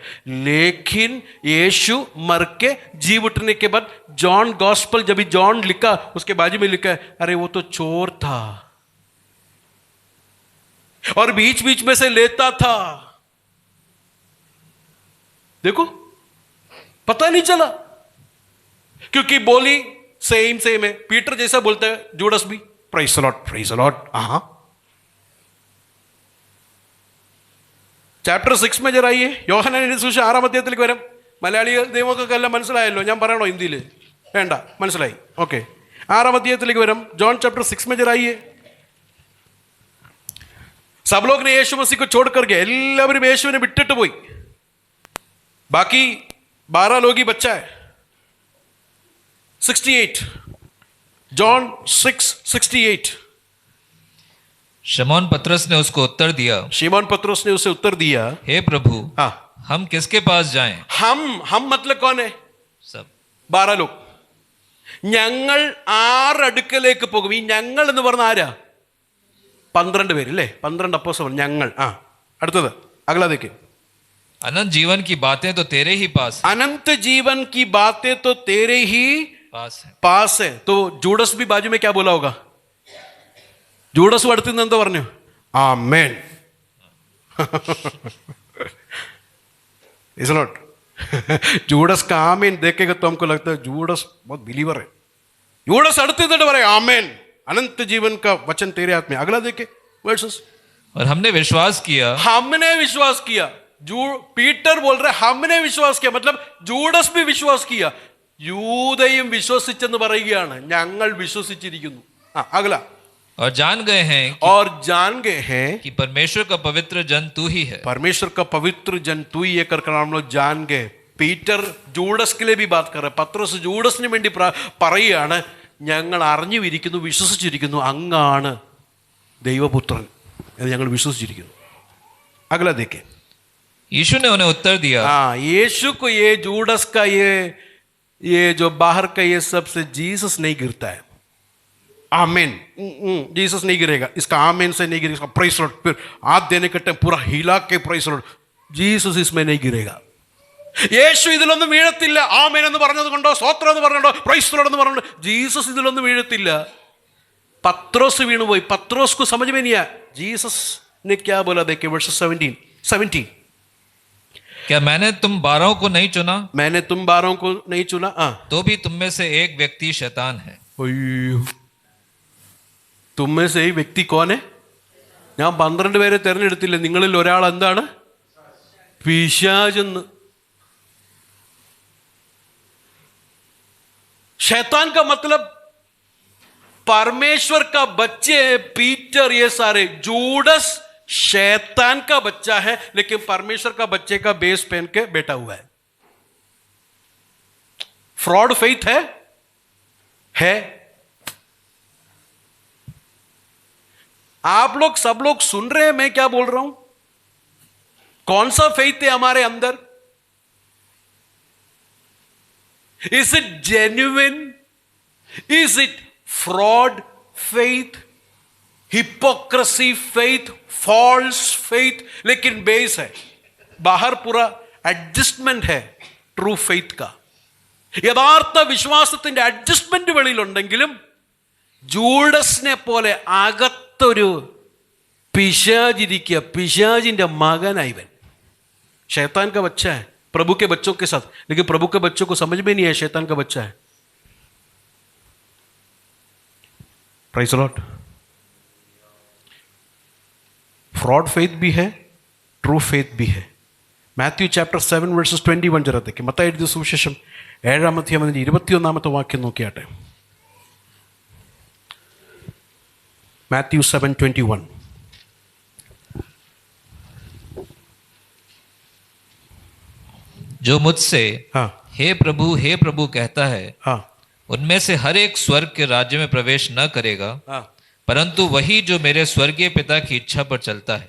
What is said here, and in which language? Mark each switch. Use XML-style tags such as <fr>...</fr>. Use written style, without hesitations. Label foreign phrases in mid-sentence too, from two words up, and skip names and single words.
<hi>लेकिन यीशु मर के जी उठने के बाद जॉन गॉस्पल जब भी जॉन लिखा, उसके बाजू में लिखा है, अरे वो तो चोर था और बीच बीच में से लेता था. देखो, पता नहीं चला, क्योंकि बोली सेम है. पीटर जैसा बोलता है, जूडस भी</hi> <en>Praise the Lord, praise the Lord.</en> <hi>हाँ, ചാപ്റ്റർ 6 में जरा आइए.</hi> <ml>യോഹന്നാന്റെ സുവിശേഷം 6-ാം അധ്യായത്തിലേക്ക് വരാം. മലയാളികൾ ദൈവമക്കൾക്കെല്ലാം മനസ്സിലായല്ലോ, ഞാൻ പറയണോ ഹിന്ദിയിൽ? വേണ്ട, മനസ്സിലായി. ഓക്കെ, 6-ാം അധ്യായത്തിലേക്ക് വരാം.</ml> <hi>ജോൺ ചैप्टर 6 में जरा आइए. सब लोग ने यीशु मसीह को छोड़ कर गए,</hi> <ml>എല്ലാവരും യേശുവിനെ വിട്ടിട്ട് പോയി.</ml> <hi>ബാക്കി 12 लोग ही बच्चा है. 68, जॉन 6:68. शमौन पतरस ने उसको उत्तर दिया, शिमोन पतरस ने उसे उत्तर दिया, हे प्रभु, हाँ, हम किसके पास जाएं? हम मतलब कौन है? सब 12 लोग.</hi> <ml>ഞങ്ങൾ ആറ് അടുക്കലേക്ക് പോകും. ഈ ഞങ്ങൾ എന്ന് പറഞ്ഞ ആരാ? 12 പേര് അല്ലേ? 12 അപ്പോസ്തലർ. ഞങ്ങൾ. ആ, അടുത്തത് അഗലാദേക്ക്.</ml> <hi>अनंत जीवन की बातें तो तेरे ही पास हैं. अनंत जीवन की बातें तो तेरे ही पास है. तो जूडस भी बाजू में क्या बोला होगा?</hi> <ml>जूडस അടുത്ത് നിന്ന് എന്താ പറഞ്ഞു? ആമേൻ.</ml> <en>is not</en> <hi>जूडस का आमीन देखेगा तो हमको लगता है जूडस बहुत बिलीवर है. जूडस</hi> <ml>അടുത്ത് നിന്നിട്ട് പറയാം</ml> <hi>आमेन, अनंत जीवन का वचन तेरे हाथ में. अगला देखे वर्सेस. और हमने विश्वास किया. हमने विश्वास किया. पीटर बोल रहे हमने विश्वास किया, मतलब जूडस भी विश्वास किया.</hi> <ml>യൂദയും വിശ്വസിച്ചെന്ന് പറയുകയാണ്, ഞങ്ങൾ വിശ്വസിച്ചിരിക്കുന്നു.</ml> <hi>अगला. और जान गए हैं कि परमेश्वर का पवित्र जन तू ही है. परमेश्वर का पवित्र जन तू ही है कर हम लोग जान गए. പീറ്റർ ജൂഡസ് के लिए भी बात कर रहा है.</hi> <ml>പത്രോസ് ജൂഡസിന് വേണ്ടി പറയുകയാണ്, ഞങ്ങൾ അറിഞ്ഞുമിരിക്കുന്നു, വിശ്വസിച്ചിരിക്കുന്നു, അങ്ങാണ് ദൈവപുത്രൻ എന്ന് ഞങ്ങൾ വിശ്വസിച്ചിരിക്കുന്നു.</ml> <hi>अगला देखें. यीशु ने उन्हें उत्तर दिया. हाँ, यीशु को ये जूडस का ये जो बाहर का ये सब से जीसस नहीं गिरता है. आमेन, जीसस नहीं गिरेगा. इसका आमेन से नहीं गिरेगा, इसका</hi> <en>praise Lord,</en> <hi>फिर हाथ देने के टाइम पूरा हिला के</hi> <en>praise Lord.</en> <hi>जीसस इसमें नहीं गिरेगा.</hi> <ml>യേശു ഇതിലൊന്നും വീഴത്തില്ല. ആമേൻ എന്ന് പറഞ്ഞത് കൊണ്ടോ, സ്തോത്രം എന്ന് പറഞ്ഞോ,</ml> <en>praise Lord</en> <ml>എന്ന് പറഞ്ഞോ, ജീസസ് ഇതിലൊന്നും വീഴത്തില്ല. പത്രോസ് വീണുപോയി.</ml> <hi>പത്രോസ് को समझ में नहीं आया. जीसस ने क्या बोला? देखिए वर्स 17. क्या मैंने तुम 12 को नहीं चुना? मैंने तुम 12 को नहीं चुना, तो भी तुम में से एक व्यक्ति शैतान है. तुम में से ही व्यक्ति कौन है?</hi> <ml>ഞാൻ 12 പേരെ തിരഞ്ഞെടുത്തില്ല, നിങ്ങളിൽ ഒരാൾ എന്താണ്? പിശാചെന്ന്.</ml> <hi>शैतान का मतलब परमेश्वर का बच्चे हैं. पीटर, ये सारे. जूडस शैतान का बच्चा है, लेकिन परमेश्वर का बच्चे का बेस पहन के बैठा हुआ है.</hi> <en>fraud faith</en> <hi>है. आप लोग सब लोग सुन रहे हैं मैं क्या बोल रहा हूं? कौन सा फेथ है हमारे अंदर?</hi> <en>Is it genuine? Is it fraud faith? Hypocrisy faith? False faith?</en> <hi>लेकिन बेस है, बाहर पूरा एडजस्टमेंट है</hi> <en>true faith</en> <hi>का.</hi> <ml>യഥാർത്ഥ വിശ്വാസത്തിന്റെ അഡ്ജസ്റ്റ്മെന്റ് വെളിയിലുണ്ടെങ്കിലും ജൂഡസിനെ പോലെ അകത്തൊരു പിശാചിരിക്കുക. പിശാചിന്റെ മകനായി ഇവൻ.</ml> <hi>शैतान का बच्चा है प्रभु के बच्चों के साथ, लेकिन प्रभु के बच्चों को समझ में नहीं है शैतान का बच्चा है.</hi> <en>praise the Lord. fraud faith</en> <hi>भी है,</hi> <en>true faith</en> <hi>भी है।</hi> <ml>മാത്യു</ml> <en>chapter 7 verses 21</en> <ml>ജനത്തേക്ക് മത്തായി എഴുതിയ സുവിശേഷം 7-ാം അധ്യായം 21-ാമത്തെ വാക്യം നോക്കിയാട്ടെ. മാത്യു 7:21.</ml> <hi>जो मुझसे हाँ हे प्रभु कहता है, हाँ उनमें से हर एक स्वर्ग के राज्य में प्रवेश न करेगा, हाँ परंतु वही जो मेरे स्वर्गीय पिता की इच्छा पर चलता है।</hi>